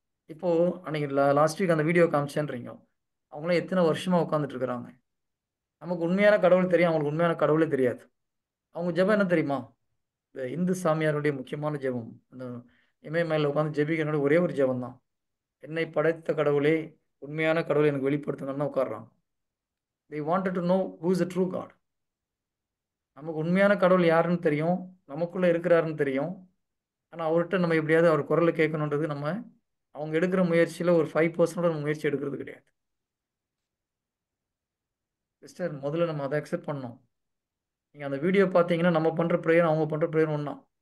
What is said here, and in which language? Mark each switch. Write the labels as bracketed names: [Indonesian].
[Tamil] இப்போ அன்னைக்கு last week அந்த வீடியோ காமிச்சேன்றீங்க, அவங்களாம் எத்தனை வருஷமா உட்காந்துட்டு இருக்கிறாங்க. நமக்கு உண்மையான கடவுள் தெரியும், அவங்களுக்கு உண்மையான கடவுளே தெரியாது. அவங்க ஜெபம் என்ன தெரியுமா? இந்த இந்து சாமியாருடைய முக்கியமான ஜெபம், அந்த இமயமலையில் உட்காந்து ஜெபிக்கிறனோட ஒரே ஒரு ஜெபம் தான், என்னை படைத்த கடவுளே, உண்மையான கடவுளை எனக்கு வெளிப்படுத்துங்கன்னு உட்காடுறாங்க. [English] they wanted to know who is the true God. [Tamil] நமக்கு உண்மையான கடவுள் யாருன்னு தெரியும், நமக்குள்ளே இருக்கிறாருன்னு தெரியும். ஆனால் அவர்கிட்ட நம்ம எப்படியாவது அவர் குரலை கேட்கணுன்றது நம்ம அவங்க எடுக்கிற முயற்சியில் ஒரு 5% நம்ம முயற்சி எடுக்கிறது கிடையாது. சிஸ்டர், முதல்ல நம்ம அதை அக்செப்ட் பண்ணணும். நீங்கள் அந்த வீடியோ பார்த்தீங்கன்னா நம்ம பண்ணுற ப்ரேயர் அவங்க பண்ணுற ப்ரேயர் ஒன்றா.